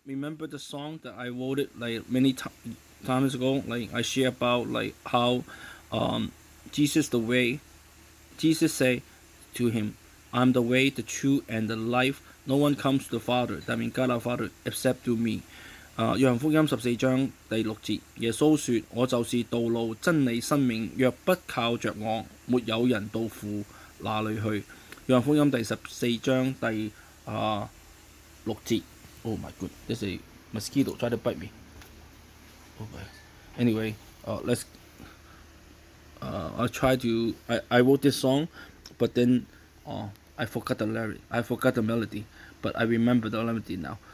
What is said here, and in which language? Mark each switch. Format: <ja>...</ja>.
<en>Remember the song that I wrote it like many times ago? Like I share about like how um Jesus the way. Jesus say to him, "I'm the way, the truth, and the life. No one comes to the Father, that means God our Father, except through me."</en> <zh>約翰福音14章第6節，耶穌說：我就是道路、真理、生命，若不靠着我，沒有人到父那裏去。約翰福音第14章第6節。</zh> <en>Oh my god, there's a mosquito try to bite me. Okay. Anyway, let's. I try to. I wrote this song, but then I forgot the lyric. I forgot the melody, but I remember the melody now.</en>